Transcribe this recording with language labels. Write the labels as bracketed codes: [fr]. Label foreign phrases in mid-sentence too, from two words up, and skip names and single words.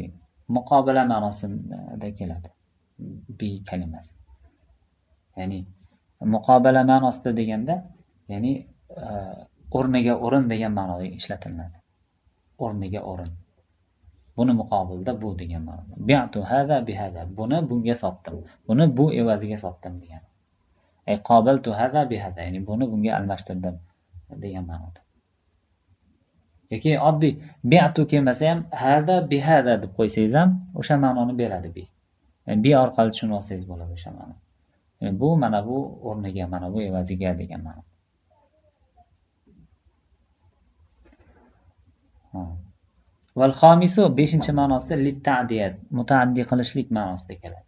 [uz] Muqobala ma'nosida keladi. Bi kalimasi. Ya'ni muqobala ma'nosida deganda, ya'ni o'rniga o'rin degan ma'noda ishlatiladi. O'rniga o'rin. Buni muqobilda bu degan ma'noda. [ar] بعت هذا بهذا. [uz] Buni bunga sotdim. Buni bu evaziga sotdim degan. [ar] أي قابلت هذا بهذا. [uz] Ya'ni buni bunga almashtirdim degan ma'noda. Yoki oddiy bi'tu kelmasa ham [ar] هذا بهذا [uz] deb qo'ysangiz ham o'sha ma'noni beradi bi. Yani bi orqali tushunib olsangiz bo'ladi o'sha ma'no. Yani bu mana bu o'rniga, mana bu evaziga degan ma'no. [ar] والخامس [uz] 5-chi ma'nosi [ar] للتعدية, [uz] mutaaddi qilishlik ma'nosida keladi.